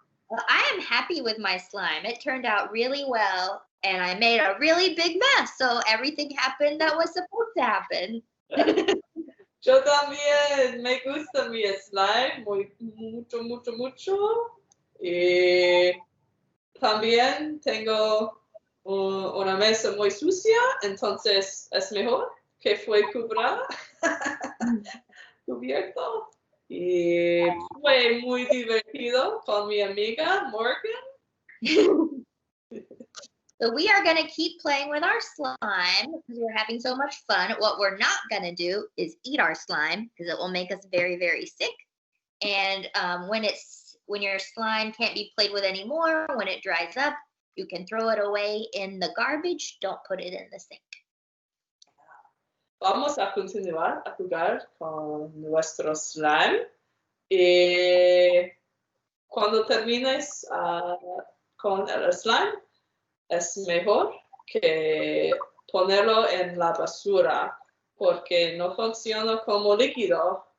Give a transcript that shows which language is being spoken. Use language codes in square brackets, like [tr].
[en] Well, I am happy with my slime. It turned out really well, and I made a really big mess, so everything happened that was supposed to happen. [es] Yo también me gusta mi slime mucho, mucho, mucho. Y también tengo una mesa muy sucia, entonces es mejor que fue cubierto. Y fue muy divertido con mi amiga Morgan. [en] So we are going to keep playing with our slime because we're having so much fun. What we're not going to do is eat our slime because it will make us very, very sick. And when your slime can't be played with anymore, when it dries up, you can throw it away in the garbage. Don't put it in the sink. [es] Vamos a continuar a jugar con nuestro slime. Y cuando termines con el slime, es mejor que ponerlo en la basura porque no funciona como líquido.